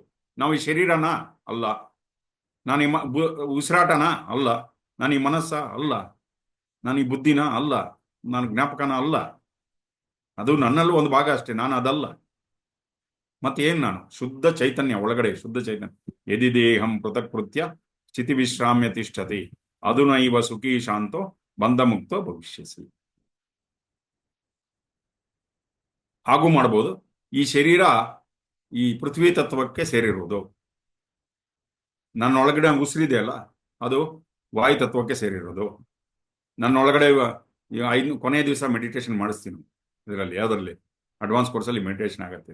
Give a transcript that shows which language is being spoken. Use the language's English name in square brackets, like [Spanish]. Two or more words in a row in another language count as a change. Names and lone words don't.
[Kannada] ನಾವು ಈ ಶರೀರನ ಅಲ್ಲ, ನಾನು ಈ ಉಸಿರಾಟನ ಅಲ್ಲ, ನಾನು ಈ ಮನಸ್ಸ ಅಲ್ಲ. ನಾನು ಈ ಬುದ್ಧಿನ ಅಲ್ಲ, ನಾನು ಜ್ಞಾಪಕನ ಅಲ್ಲ, ಅದು ನನ್ನಲ್ಲೂ ಒಂದು ಭಾಗ ಅಷ್ಟೇ, ನಾನು ಅದಲ್ಲ. ಮತ್ತೆ ಏನ್ ನಾನು? ಶುದ್ಧ ಚೈತನ್ಯ, ಒಳಗಡೆ ಶುದ್ಧ ಚೈತನ್ಯ. [Sanskrit] ಯದಿ ದೇಹಂ ಪೃಥಕ್ಕೃತ್ಯ ಸ್ಥಿತಿ ವಿಶ್ರಾಮ್ಯ ತಿಷ್ಠತಿ ಅದುನೈವ ಸುಖಿ ಶಾಂತೋ ಬಂಧ ಮುಕ್ತೋ ಭವಿಷ್ಯಸಿ. [Kannada] ಹಾಗೂ ಮಾಡಬಹುದು. ಈ ಶರೀರ ಈ ಪೃಥ್ವಿ ತತ್ವಕ್ಕೆ ಸೇರಿರುವುದು. ನನ್ನ ಒಳಗಡೆ ಉಸಿರಿದೆ ಅಲ್ಲ, ಅದು ವಾಯು ತತ್ವಕ್ಕೆ ಸೇರಿರೋದು. ನನ್ನ ಒಳಗಡೆ ಕೊನೆಯ ದಿವಸ ಮೆಡಿಟೇಷನ್ ಮಾಡಿಸ್ತೀನಿ ಇದರಲ್ಲಿ, ಯಾವುದರಲ್ಲಿ [English] advance coursealli [Kannada] ಮೆಡಿಟೇಷನ್ ಆಗತ್ತೆ.